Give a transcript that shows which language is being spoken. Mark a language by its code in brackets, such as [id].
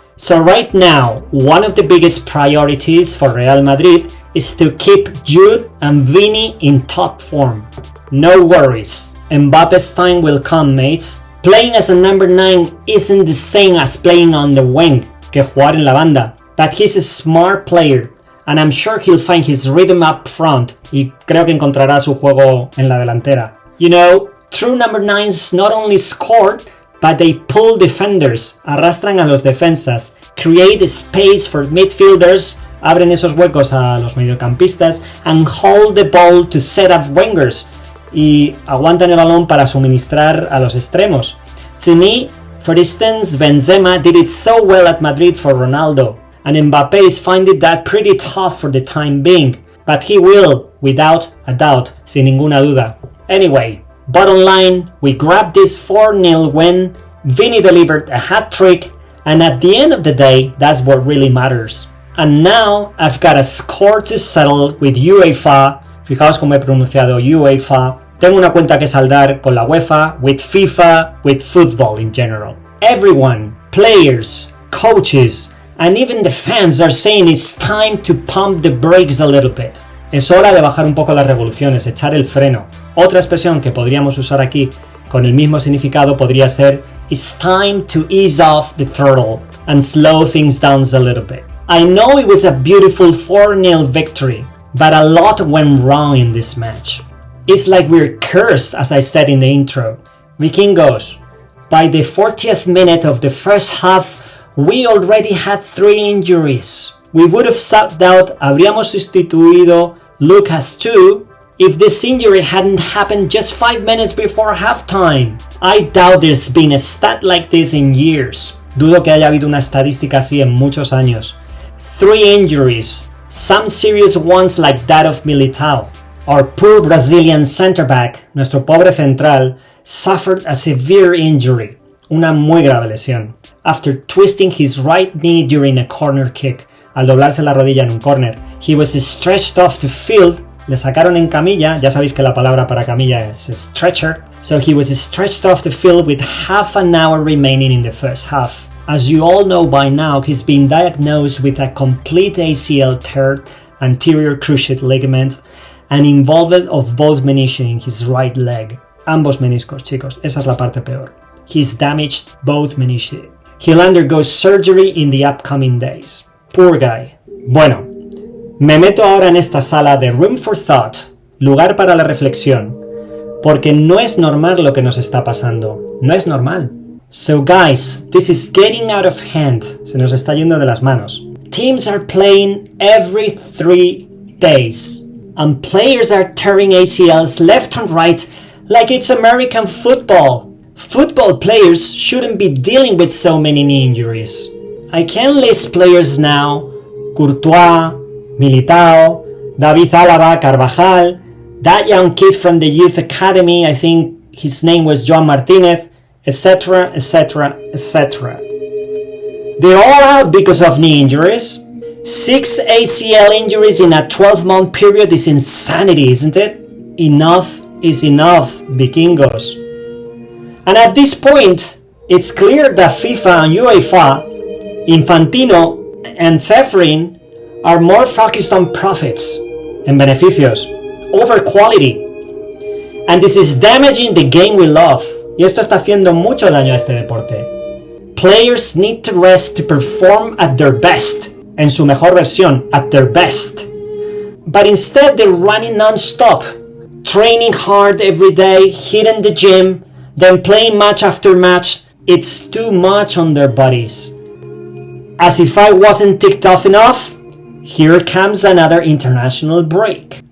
[en] So right now, one of the biggest priorities for Real Madrid is to keep Jude and Vinny in top form. No worries, Mbappe's time will come, mates. Playing as a number 9 isn't the same as playing on the wing, [es] que jugar en la banda, [en] but he's a smart player. And I'm sure he'll find his rhythm up front. [es] Y creo que encontrará su juego en la delantera. [en] You know, true number 9s not only score, but they pull defenders. [es] Arrastran a los defensas. [en] Create space for midfielders. [es] Abren esos huecos a los mediocampistas. [en] And hold the ball to set up wingers. [es] Y aguantan el balón para suministrar a los extremos. [en] To me, for instance, Benzema did it so well at Madrid for Ronaldo. And Mbappe is finding that pretty tough for the time being, but he will, without a doubt, [es] sin ninguna duda. [en] Anyway, bottom line, we grabbed this 4-0 win, Vinny delivered a hat-trick, and at the end of the day, that's what really matters. And now, I've got a score to settle with UEFA, [es] fijaos como he pronunciado UEFA, tengo una cuenta que saldar con la UEFA, [en] with FIFA, with football in general. Everyone, players, coaches, and even the fans are saying it's time to pump the brakes a little bit. [es] Es hora de bajar un poco las revoluciones, echar el freno. Otra expresión que podríamos usar aquí con el mismo significado podría ser [en] it's time to ease off the throttle and slow things down a little bit. I know it was a beautiful 4-0 victory, but a lot went wrong in this match. It's like we're cursed, as I said in the intro. Vikingos, by the 40th minute of the first half, we already had 3 injuries. We would have subbed out, [es] habríamos sustituido [en] Lucas too, if this injury hadn't happened just 5 minutes before halftime. I doubt there's been a stat like this in years. [es] Dudo que haya habido una estadística así en muchos años. [en] 3 injuries, some serious ones like that of Militao. Our poor Brazilian center back, [es] nuestro pobre central, [en] suffered a severe injury, [es] una muy grave lesión. [en] after twisting his right knee during a corner kick. [es] Al doblarse la rodilla en un corner. [en] He was stretched off the field. [es] Le sacaron en camilla. Ya sabéis que la palabra para camilla es stretcher. [en] So he was stretched off the field with half an hour remaining in the first half. As you all know by now, he's been diagnosed with a complete ACL tear, anterior cruciate ligament, and involvement of both menisci in his right leg. [es] Ambos meniscos, chicos. Esa es la parte peor. [en] He's damaged both menisci. He'll undergo surgery in the upcoming days. Poor guy. [es] Bueno, me meto ahora en esta sala de Room for Thought, lugar para la reflexión, porque no es normal lo que nos está pasando. No es normal. [en] So guys, this is getting out of hand. [es] Se nos está yendo de las manos. [en] Teams are playing every 3 days, and players are tearing ACLs left and right like it's American football. Football players shouldn't be dealing with so many knee injuries. I can list players now: Courtois, Militao, David Alaba, Carvajal, that young kid from the youth academy, I think his name was Joan Martinez, etc, etc, etc. They're all out because of knee injuries. 6 ACL injuries in a 12-month period is insanity, isn't it? Enough is enough, vikingos. And at this point, it's clear that FIFA and UEFA, Infantino and Ceferin are more focused on profits and beneficios over quality. And this is damaging the game we love. [es] Y esto está haciendo mucho daño a este deporte. [en] Players need to rest to perform at their best. [es] En su mejor versión, [en] at their best. But instead they're running non-stop, training hard every day, hitting the gym, then playing match after match. It's too much on their bodies. As if I wasn't ticked off enough, here comes another international break.